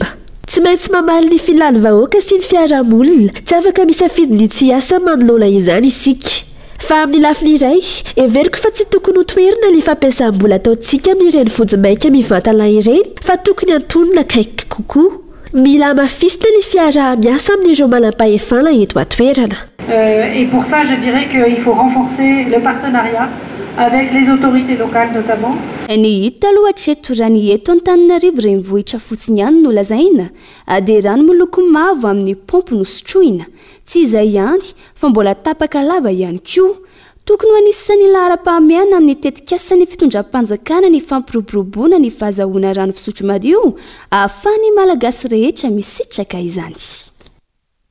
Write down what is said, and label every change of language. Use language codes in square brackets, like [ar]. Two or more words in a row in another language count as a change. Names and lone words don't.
[mg] Tsy maintsy mamaly ny filany vahoaka sy ny fiarahamonina tsy afaka misafidy ny tsy asa manolona izany isika. Fa amin'ny lafiny iray, everiko fa tsy tokony ho toerana ny fampiasam-bola ataontsika amin'ireny vojimaika mivantana ireny fa tokony antonona akaiky kokoa. Mila mafisina ny fiara miasa amin'ireo manam-pahefana eto atoerana. [fr] Et pour ça, je dirais qu'il faut renforcer le partenariat avec les autorités locales notamment. [mg] Ny hita lohatreto raha ny eto Antananarivo renivohitra fotsiny ihany no lazaina dia rano miloko mavo amin'ny pompo nosotroina. Tsy izay ihany fa mbola tapaka lava ihany koa. Tokony ho anisan'ny lahara-pahamehana amin'ny tetikasan'ny fitondram-panjakana ny fampiroboroboana ny fahazahoana rano fisotro madio ahafahan'ny malagasy rehetra misitraka izany.